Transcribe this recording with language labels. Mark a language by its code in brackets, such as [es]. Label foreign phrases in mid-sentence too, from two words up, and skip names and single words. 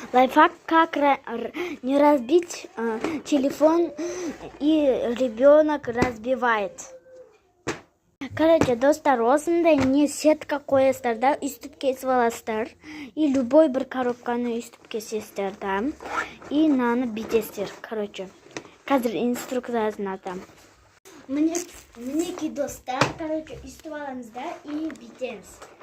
[ru] Лайфхак, как не разбить телефон, и ребенок разбивает. [kk] Короче, достар, осындай не сетка коесіздер да, үстіп кесіп аласыздар. [ru] И любой [kk] бір коробканы үстіп кесесіздер да. И наны битесіздер. Короче, қазір инструкциясын атам. Мінеки достар, короче, үстіп аламыз да и битеміз.